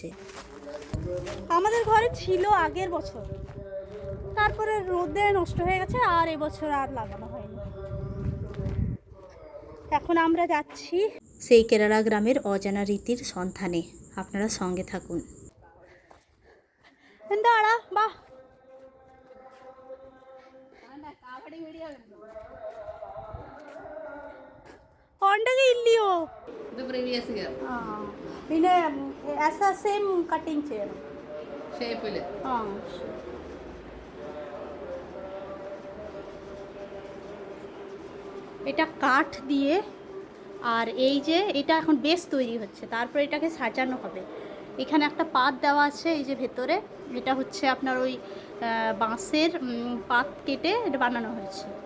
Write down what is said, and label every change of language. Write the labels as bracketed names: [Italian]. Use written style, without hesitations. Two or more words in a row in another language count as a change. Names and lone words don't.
[Bangla] আমাদের ঘরে ছিল আগের বছর, তারপরে রোদে নষ্ট হয়ে গেছে, আর এবছর আর লাগানো হয়নি। এখন আমরা যাচ্ছি সেই কেরালা গ্রামের অজানা রীতির সন্ধানে, আপনারা সঙ্গে থাকুন। [Malayalam] എന്താടാ വാ. ഉണ്ടെങ്കിൽ ഇല്ലയോ, ഇത് [English] previous year [Malayalam] ആ പിന്നെ [English] same cutting [Malayalam] ചെയ്യണം ഷേപ്പിൽ. [Bangla] ആ এটা কাঠ দিয়ে, আর এই যে এটা এখন বেস তৈরি হচ্ছে, তারপর এটাকে সাজানো হবে। এখানে একটা পাত দেওয়া আছে এই যে ভেতরে, এটা হচ্ছে আপনার ওই বাঁশের পাত কেটে এটা বানানো হয়েছে।